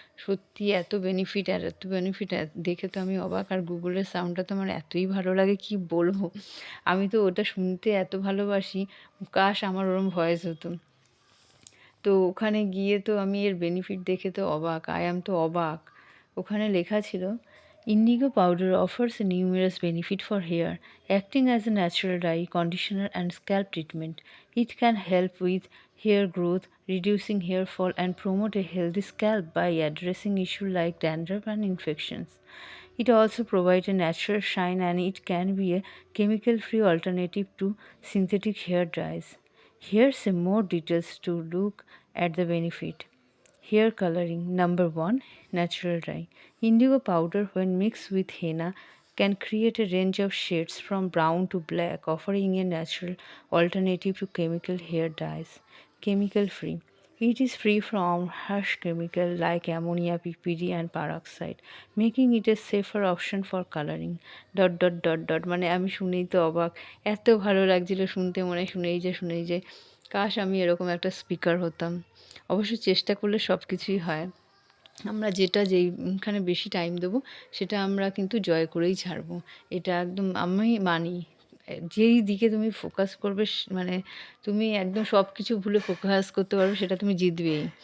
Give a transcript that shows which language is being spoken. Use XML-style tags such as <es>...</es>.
<bn>সত্যি এত বেনিফিট আর এত বেনিফিট দেখে তো আমি অবাক। আর গুগলের সাউন্ডটা তো আমার এতই ভালো লাগে কি বলবো। আমি তো ওটা শুনতে এত ভালোবাসি। কাশ আমার ওরম ভয়েস হতো। তো ওখানে গিয়ে তো আমি এর বেনিফিট দেখে তো অবাক।</bn> <en>I am</en> <bn>তো অবাক। ওখানে লেখা ছিল,</bn> <en>"Indigo powder offers a numerous benefit for hair, acting as a natural dye, conditioner and scalp treatment. It can help with hair growth, reducing hair fall and promote a healthy scalp by addressing issues like dandruff and infections. It also provides a natural shine and it can be a chemical-free alternative to synthetic hair dyes. Here's some more details to look at the benefit. Hair coloring. Number 1. Natural dye. Indigo powder, when mixed with henna, can create a range of shades from brown to black, offering a natural alternative to chemical hair dyes. Chemical free. It is free from harsh chemicals like ammonia, PPD, and peroxide, making it a safer option for coloring.</en> <bn>মানে আমি শুনেই তো অবাক। এত ভালো লাগছিল শুনতে, মনে শুনেই যে কাশ আমি এরকম একটা স্পিকার হতাম। অবশ্য চেষ্টা করলে সব কিছুই হয়। আমরা যেইখানে বেশি টাইম দেবো সেটা আমরা কিন্তু জয় করেই ছাড়বো। এটা একদম আমি মানি। যেই দিকে তুমি ফোকাস করবে মানে তুমি একদম সব কিছু ভুলে ফোকাস করতে পারবে সেটা তুমি জিতবেই।</bn>